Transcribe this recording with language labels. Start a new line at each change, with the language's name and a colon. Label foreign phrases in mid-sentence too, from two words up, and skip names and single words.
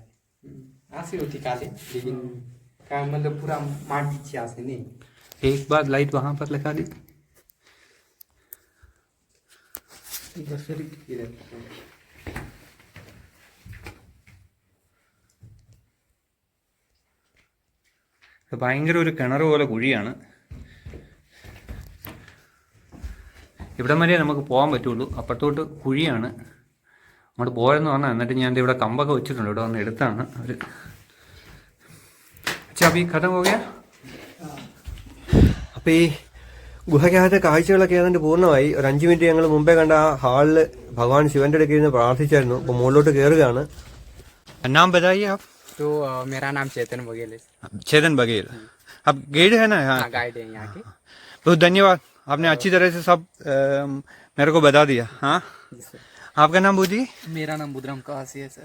Hindi: ऐसे होती काले, लेकिन का मतलब पूरा माटी से ऐसे नहीं। एक बार लाइट वहां पर लगा दी. इधर
Malayalam: ഇത് ഭയങ്കര ഒരു കിണർ പോലെ കുഴിയാണ്. ഇവിടം വരെ നമുക്ക് പോകാൻ പറ്റുള്ളൂ. അപ്പുറത്തോട്ട് കുഴിയാണ്. അങ്ങോട്ട് പോയെന്ന് പറഞ്ഞാൽ എന്നിട്ട് ഞാൻ ഇവിടെ കമ്പൊക്കെ വെച്ചിട്ടുണ്ട്. ഇവിടെ വന്ന് എടുത്താണ് അവർ. അപ്പൊ ഈ കഥ പോവുക. അപ്പൊ ഈ ഗുഹയ്ക്കകത്തെ കാഴ്ചകളൊക്കെ ഏതാണ്ട് പൂർണ്ണമായി. ഒരു 5 മിനിറ്റ് ഞങ്ങൾ മുമ്പേ കണ്ട ആ ഹാളില് ഭഗവാൻ ശിവന്റെ അടുക്കൽ ഇരുന്ന് പ്രാർത്ഥിച്ചായിരുന്നു. അപ്പൊ മുകളിലോട്ട് കയറുകയാണ്.
Hindi: नाम बताइए आप. तो मेरा नाम चेतन बघेल है. चेतन बघेल. आप गाइड है ना? हाँ, गाइड है यहाँ के. बहुत धन्यवाद, आपने अच्छी तरह से सब मेरे को बता दिया. हाँ, आपका नाम बूझी? मेरा नाम बुद्रम कवासी है सर.